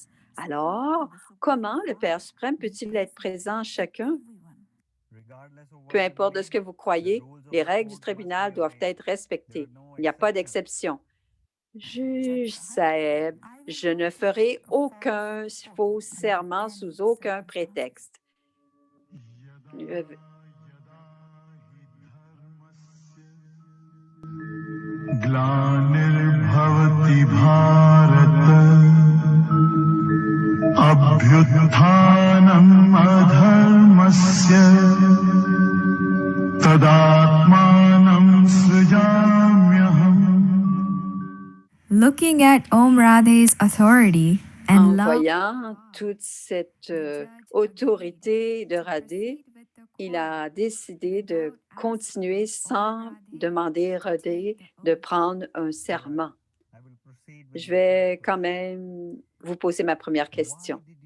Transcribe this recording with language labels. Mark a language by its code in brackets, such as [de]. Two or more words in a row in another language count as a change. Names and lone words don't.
[fr] Alors, comment le Père suprême peut-il être présent en chacun? Peu importe de ce que vous croyez, les règles du tribunal doivent être respectées. Il n'y a pas d'exception. Juge Saeb, je ne ferai aucun faux serment sous aucun prétexte. [sa] ग्लानिर्भवति भारत अभ्युत्थानम् अधर्मस्य तदात्मानं सृजाम्यहम्. [en] Looking at Om Radhe's authority [fr] En [en] and love, [fr] voyant toute cette autorité de Radhe, il a décidé de continuer sans demander à Radhe de prendre un serment. Je vais quand même vous poser ma première question.